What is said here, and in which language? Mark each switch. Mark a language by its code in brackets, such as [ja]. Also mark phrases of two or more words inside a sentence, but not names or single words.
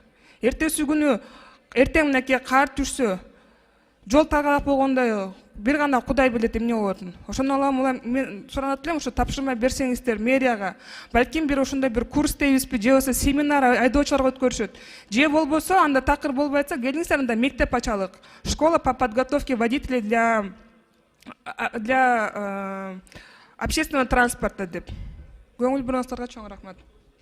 [ky] Эртеси күнү эртең мынакей кар түшсө, жол таргалап болгондо бир гана Кудай билет эмне болотун. Ошондон улам мен суранат элем, ошо тапшырма берсеңиздер мэрияга. Балким бир ошондой бир курс дейбизби, же болбосо семинар айдоочуларга өткөрүшөт. Же болбосо анда такыр болбой атса, келиңиздер анда мектеп ачалык. [ru] Школа по подготовке водителей для общественного транспорта [ky] деп. Көңүл буруңуздарга чоң рахмат.